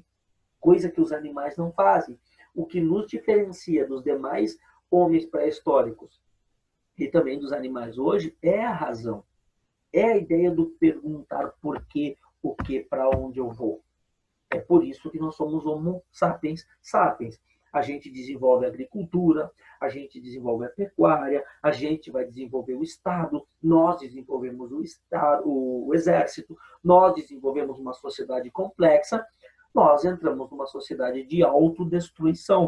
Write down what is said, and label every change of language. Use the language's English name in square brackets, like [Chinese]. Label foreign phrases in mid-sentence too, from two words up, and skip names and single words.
[Portuguese] Coisa que os animais não fazem. O que nos diferencia dos demais homens pré-históricos e também dos animais hoje é a razão. É a ideia do perguntar por quê, o que, para onde eu vou. É por isso que nós somos Homo sapiens sapiens. A gente desenvolve a agricultura, a gente desenvolve a pecuária, a gente vai desenvolver o Estado, nós desenvolvemos o exército, nós desenvolvemos uma sociedade complexa, nós entramos numa sociedade de autodestruição.